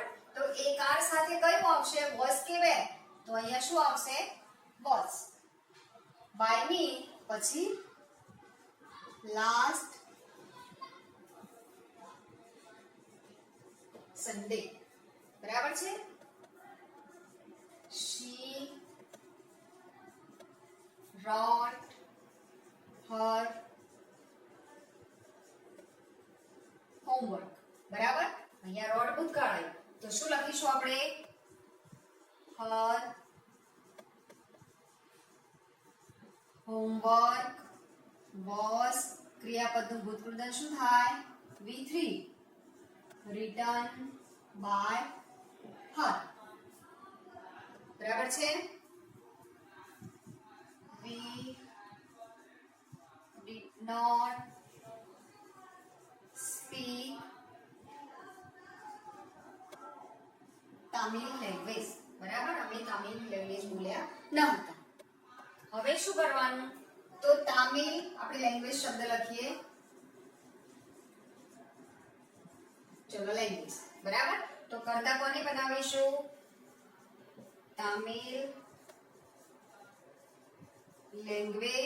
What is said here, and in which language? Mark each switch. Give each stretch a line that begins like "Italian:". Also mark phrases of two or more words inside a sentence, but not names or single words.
Gujarati: તો એ કાળ સાથે કયું આવશે? વોઝ કે વેર? તો અહીંયા શું આવશે? વોઝ.
English: by me
Gujarati: પછી
English: last Sunday,
Gujarati: બરાબર છે?
English: she wrote her homework,
Gujarati: બરાબર? અહીંયા રોડ ભૂતકાળ આવ્યું તો શું લખીશું આપણે?
English: her homework was,
Gujarati: ક્રિયાપદનું ભૂતકૃદન શું થાય?
English: V3, written by her,
Gujarati: બરાબર છે?
English: we did not speak Tamil language,
Gujarati: બરાબર? અમે
English: Tamil language
Gujarati: બોલ્યા ન હતા. હવે શું કરવાનું? તો તામિલ આપણે લેંગ્વેજ શબ્દ લખીએ. ચલો લેંગ્વેજ, બરાબર? તો કરતા કોને બનાવીશું?
English: Tamil language.